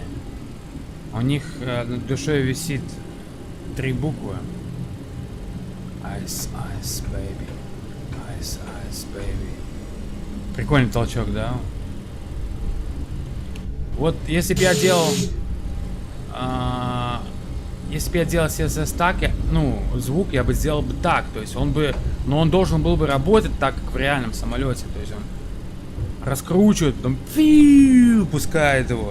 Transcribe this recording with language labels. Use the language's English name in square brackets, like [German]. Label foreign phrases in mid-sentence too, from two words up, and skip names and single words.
[Russian] У них над душой висит 3 буквы. [English] Ice, ice, baby. Ice, ice, baby. [Russian] Прикольный толчок, да? Вот если бы я делал... если бы я делал CSS так, ну, звук я бы сделал бы так. То есть он бы... Но он должен был бы работать так, как в реальном самолете. То есть он раскручивает, потом пускает его.